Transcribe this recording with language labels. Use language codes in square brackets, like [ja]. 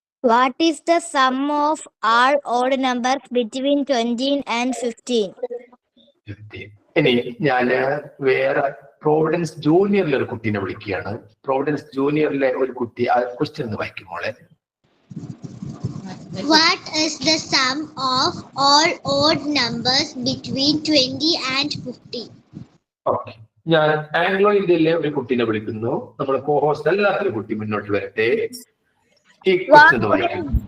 [en] What is the sum of all odd numbers between 20 and 15? [ml] ഇനി ഞാൻ വേറെ Providence ജൂനിയറിലെ ഒരു കുട്ടീനെ വിളിക്കുകയാണ്. പ്രോവിഡൻസ് ജൂനിയറിലെ ഒരു കുട്ടി ആ ക്വസ്റ്റ്യൻ ഒന്ന് വായിക്കും മോളെ. [en] What is the sum of all odd numbers between 20 and 50? [ml] Okay, ഞാൻ ആംഗ്ലോ ഇന്ത്യയിലെ ഒരു കുട്ടീനെ വിളിക്കുന്നു. നമ്മുടെ കോഹോസ്റ്റ് അല്ലാത്തൊരു കുട്ടി മുന്നോട്ട് വരട്ടെ. ഈ ക്വസ്റ്റ്യൻ ഒന്ന് വായിക്കും.